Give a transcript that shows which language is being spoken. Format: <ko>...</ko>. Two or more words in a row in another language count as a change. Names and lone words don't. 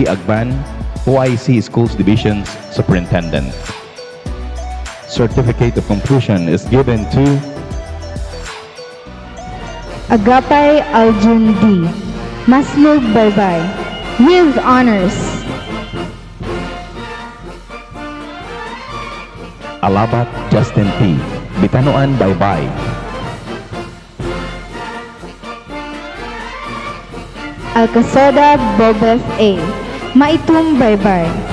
<en>Agban, OIC Schools Division's Superintendent. Certificate of completion is given to Agapay Aljun D. Maslug Baybay, with honors. Alabat Justin P. Bitanhuan Baybay. Alcasoda Bobeth A. Maitum Baybay.</en>